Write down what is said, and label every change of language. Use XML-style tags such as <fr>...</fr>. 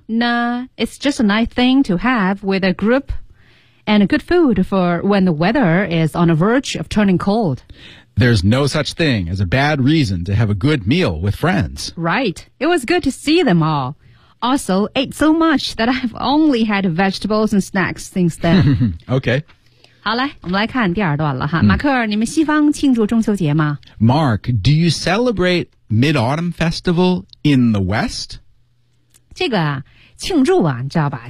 <en>Nah, it's just a nice thing to have with a group and a good food for when the weather is on the verge of turning cold. There's no such thing as a bad reason to have a good meal with friends. Right. It was good to see them all. Also, ate so much that I've only had vegetables and snacks since then. Okay.</en> <zh>好嘞，我们来看第二段了哈。马克尔，你们西方庆祝中秋节吗？</zh> <en>Mark, do you celebrate Mid-Autumn Festival in the West?</en> <zh>这个啊，庆祝啊，你知道吧？</zh>